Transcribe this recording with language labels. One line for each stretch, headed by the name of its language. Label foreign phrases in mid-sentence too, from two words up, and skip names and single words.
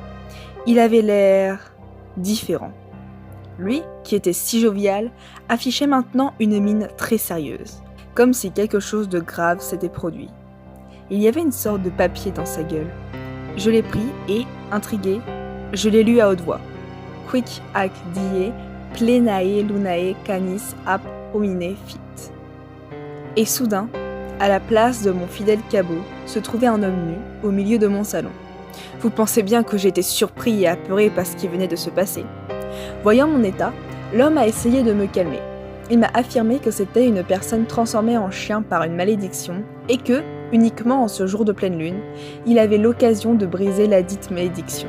French: Il avait l'air différent. Lui, qui était si jovial, affichait maintenant une mine très sérieuse, comme si quelque chose de grave s'était produit. Il y avait une sorte de papier dans sa gueule. Je l'ai pris et, intriguée, je l'ai lu à haute voix.
Latin: Quic ac die plenae lunae canis ap homine fit.
French: Et soudain, à la place de mon fidèle cabot, se trouvait un homme nu au milieu de mon salon. Vous pensez bien que j'étais surpris et apeuré par ce qui venait de se passer. Voyant mon état, l'homme a essayé de me calmer. Il m'a affirmé que c'était une personne transformée en chien par une malédiction et que, uniquement en ce jour de pleine lune, il avait l'occasion de briser la dite malédiction.